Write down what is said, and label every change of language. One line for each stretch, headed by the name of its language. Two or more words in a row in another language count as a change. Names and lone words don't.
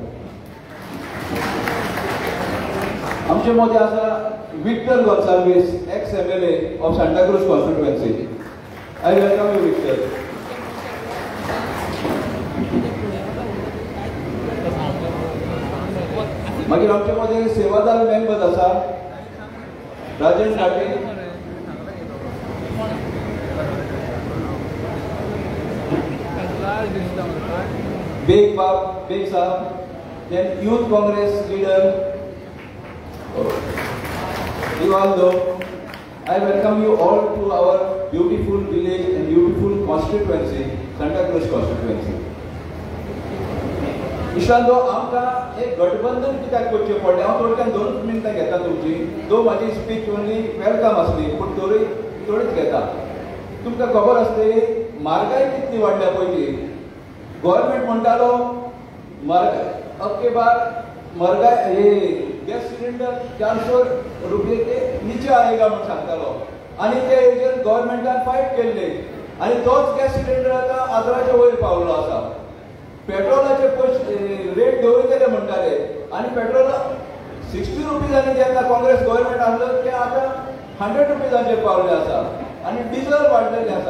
Konkani: आमचे मदीं आसा विक्टर गोन्साल्वीस,
English: ex MLA of Santa Cruz constituency. I welcome you
Konkani: विक्टर. मागीर आमचे मदीं सेवादार मेंबर आसा राजेश नाटे,
English: बेग साहब, then Youth Congress leader Rivaldo. I welcome you all to our beautiful village and beautiful constituency, Santa Cruz constituency.
Konkani: इश्टांनो, आमकां एक गठबंधन कित्याक करचें पडलें? हांव थोडक्यान 2 मिनटां घेता तुमची. दो म्हाजी स्पीच
English: only welcome
Konkani: आसली, पूण थोडीच घेता. तुमकां खबर आसतली म्हारगाय कितली वाडल्या पयली. गव्हर्मेंट म्हणटालो
Hindi: अबके बार महंगाई ये गैस सिलेंडर 400 रुपये के नीचे आएगा
Konkani: म्हणून सांगतालो आनी ते हेजेर गव्हर्मेंटान फायट केल्ले आनी तोच
English: gas cylinder
Konkani: आतां 1100 वयर पावलो आसा. पेट्रोलाचे रेट देंवयतले म्हणटाले आनी पेट्रोल 60 रुपीजांनी जेन्ना काँग्रेस गव्हर्मेंट आसलो ते आतां 100 रुपीजांचेर पावले आसा आनी डिझल वाडलेले आसा.